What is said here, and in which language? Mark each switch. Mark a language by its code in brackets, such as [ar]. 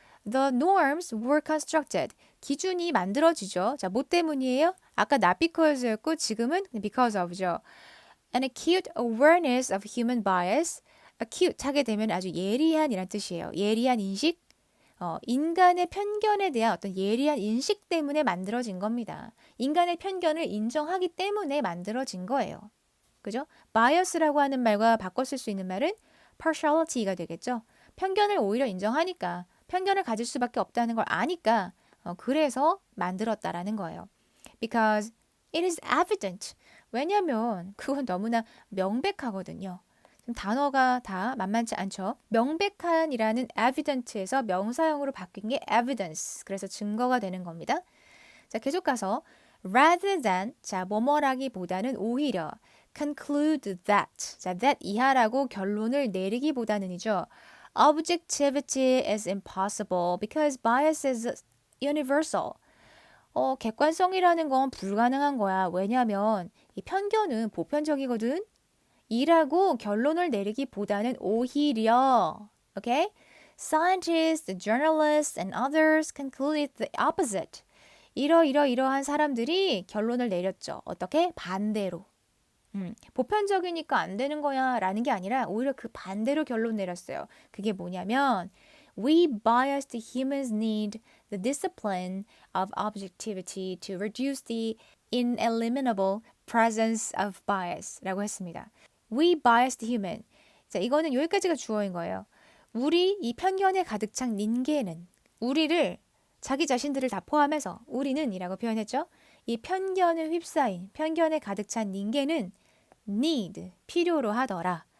[en] The norms were constructed. [ko] 기준이 만들어지죠. 자, 뭐 때문이에요? 아까 [en] not because [ko] 였고 지금은 [en] because of [ko] 죠. [en] An acute awareness of human bias. [ko] acute 하게 되면 아주 예리한이란 뜻이에요. 예리한 인식. 인간의 편견에 대한 어떤 예리한 인식 때문에 만들어진 겁니다. 인간의 편견을 인정하기 때문에 만들어진 거예요. 그죠? bias라고 하는 말과 바꿔 쓸 수 있는 말은 partiality가 되겠죠. 편견을 오히려 인정하니까, 편견을 가질 수밖에 없다는 걸 아니까 그래서 만들었다라는 거예요. [en] Because it is evident. [ko] 왜냐면 그건 너무나 명백하거든요. 단어가 다 만만치 않죠. 명백한이라는 evident에서 명사형으로 바뀐 게 evidence. 그래서 증거가 되는 겁니다. 자, 계속 가서 [en] rather than, [ko] 자, 뭐뭐라기보다는 오히려 [en] conclude that, [ko] 자, that 이하라고 결론을 내리기보다는이죠. [en] Objectivity is impossible because bias is universal. [ko] 객관성이라는 건 불가능한 거야. 왜냐하면 이 편견은 보편적이거든. 이라고 결론을 내리기보다는 오히려 [en] okay? Scientists, journalists, and others concluded the opposite. [ko] 이러한 사람들이 결론을 내렸죠. 어떻게? 반대로. 보편적이니까 안 되는 거야 라는 게 아니라 오히려 그 반대로 결론 내렸어요. 그게 뭐냐면 [en] We biased humans need the discipline of objectivity to reduce the ineliminable presence of bias [ko] 라고 했습니다. [en] We biased human. [ko] 자, 이거는 여기까지가 주어인 거예요. 우리 이 편견에 가득 찬 닌게는 우리를 자기 자신들을 다 포함해서 우리는 이라고 표현했죠. 이 편견을 휩싸인 편견에 가득 찬 닌게는 need 필요로 하더라.